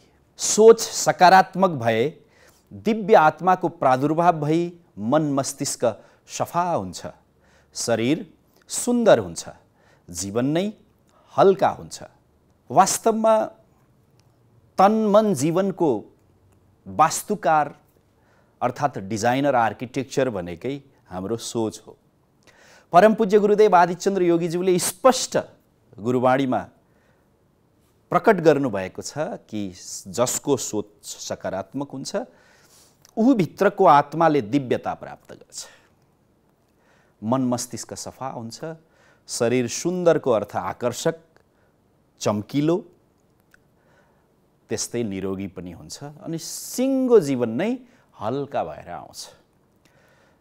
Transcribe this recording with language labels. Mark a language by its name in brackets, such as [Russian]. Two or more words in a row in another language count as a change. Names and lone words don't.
[Nepali] सोच सकारात्मक भए दिव्य आत्माको प्रादुर्भाव भई मन मस्तिष्क सफा हुन्छ, शरीर सुन्दर हुन्छ, जीवन नै हल्का हुन्छ। वास्तवमा तन मन जीवनको वास्तुकार अर्थात् [English] designer, architecture [Nepali] भनेकै हाम्रो सोच हो। परम पूज्य गुरुदेव आदिचन्द्र योगीज्यूले स्पष्ट गुरुवाणीमा प्रकट गर्नुभएको छ कि जसको सोच सकारात्मक हुन्छ ऊ भित्रको आत्माले दिव्यता प्राप्त गर्छ। मन मस्तिष्क सफा हुन्छ, शरीर सुन्दरको अर्थ आकर्षक, चम्किलो, त्यस्तै निरोगी पनि हुन्छ अनि सिङ्गो जीवन नै हल्का भएर आउँछ।